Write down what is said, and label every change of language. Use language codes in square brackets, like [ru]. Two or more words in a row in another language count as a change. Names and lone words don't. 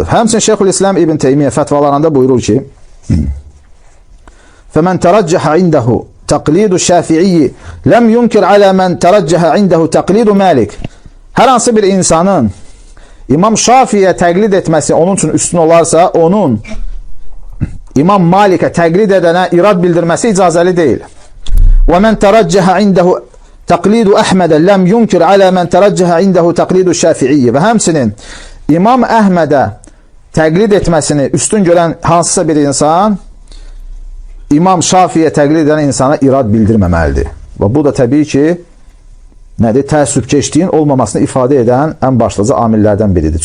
[az] Həmçinin Şeyxülislam İbn Teymiyyə fətvalarında buyurur ki: [ar] "فمن ترجح عنده تقليد الشافعي لم ينكر على من ترجح عنده تقليد مالك." [az] Hər hansı bir insanın İmam Şafiiyə təqlid etməsi onun üçün üstün olarsa, onun İmam Malikə təqlid edənə irad bildirməsi icazəli deyil. [ar] وَمَنْ تَرَجَّهَ عِنْدَهُ تَقْلِيدُ أَحْمَدَ لَمْ يُنْكِرْ عَلَى مَنْ تَرَجَّهَ عِنْدَهُ تَقْلِيدُ الشَّافِعِيِّ. [az] Və həmçinin İmam Əhmədə təqlid etməsini üstün görən hansısa bir insan İmam Şafiiyə təqlid edən insana irad bildirməməlidir. Və bu da təbii ki, nədir? Təəssübkeşliyin olmamasını ifadə edən ən başlıca amillərdən biridir.